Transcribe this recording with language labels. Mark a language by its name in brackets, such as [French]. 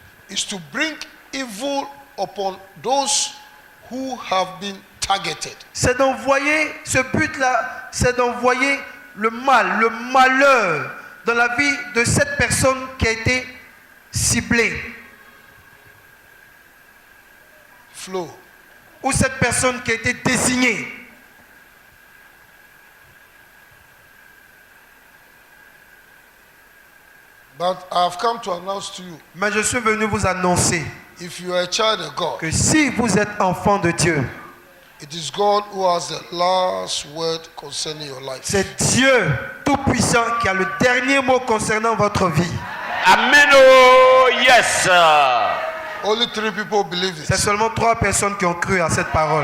[English] Is to bring evil upon those who have been targeted. [French] C'est d'envoyer, ce but-là, c'est d'envoyer le mal, le malheur dans la vie de cette personne qui a été ciblée. [English] Flow. [French] Ou cette personne qui a été désignée. [English] But I have come to announce to you, [French] Mais je suis venu vous annoncer [English] if you are a child of God, [French] que si vous êtes enfant de Dieu, [English] it is God who has the last word concerning your life. [French] c'est Dieu Tout-Puissant qui a le dernier mot concernant votre vie. [English] Amen. Oh, yes. Sir. Only 3 people believe [French] C'est [English] it. [French] seulement 3 personnes qui ont cru à cette parole.